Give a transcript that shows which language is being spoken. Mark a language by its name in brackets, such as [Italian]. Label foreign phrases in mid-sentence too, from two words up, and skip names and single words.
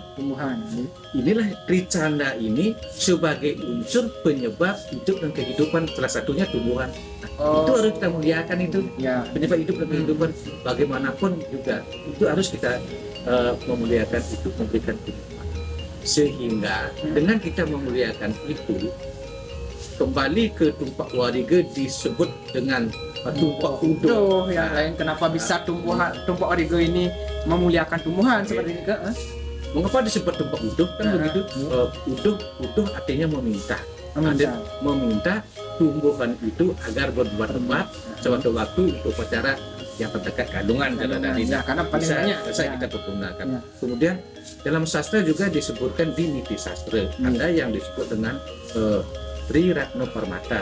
[Indonesian] Inilah Tricanda ini sebagai unsur penyebab hidup dan kehidupan, salah satunya tumbuhan. Itu harus kita muliakan itu. Penyebab hidup dan kehidupan bagaimanapun juga itu harus kita memuliakan itu, memberikan kehidupan. Sehingga dengan kita memuliakan itu, kembali ke tumpak wariga disebut dengan tumpak uduh. Yang lain kenapa bisa tumpak wariga ini memuliakan tumbuhan seperti ini? Mengapa disebut tumpak uduh? Kan begitu. Uduh artinya meminta. Meminta tumbuhan itu agar berbuat suatu waktu untuk upacara yang terdekat galungan, karena paling banyak kita pergunakan. Kemudian dalam sastra juga disebutkan di niti sastra ada yang disebut dengan Triratna Parmata.